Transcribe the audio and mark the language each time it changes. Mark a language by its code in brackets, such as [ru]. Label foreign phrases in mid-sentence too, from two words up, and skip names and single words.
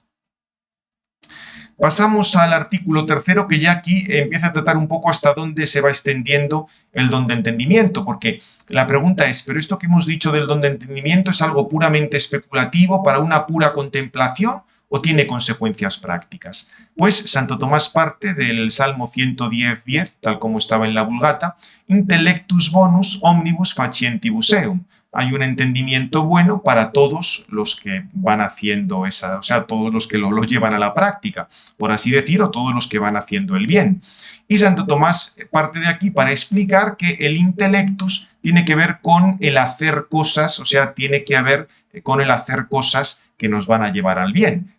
[es] Pasamos al artículo tercero, que ya aquí empieza a tratar un poco hasta dónde se va extendiendo el don de entendimiento, porque la pregunta es, ¿pero esto que hemos dicho del don de entendimiento es algo puramente especulativo para una pura contemplación o tiene consecuencias prácticas? Pues Santo Tomás parte del Salmo 110:10, tal como estaba en la Vulgata: [la] intellectus bonus omnibus facientibus eum. [es] Hay un entendimiento bueno para todos los que van haciendo o sea, todos los que lo llevan a la práctica, por así decir, o todos los que van haciendo el bien. Y Santo Tomás parte de aquí para explicar que el intellectus tiene que ver con el hacer cosas, o sea, tiene que ver con el hacer cosas que nos van a llevar al bien.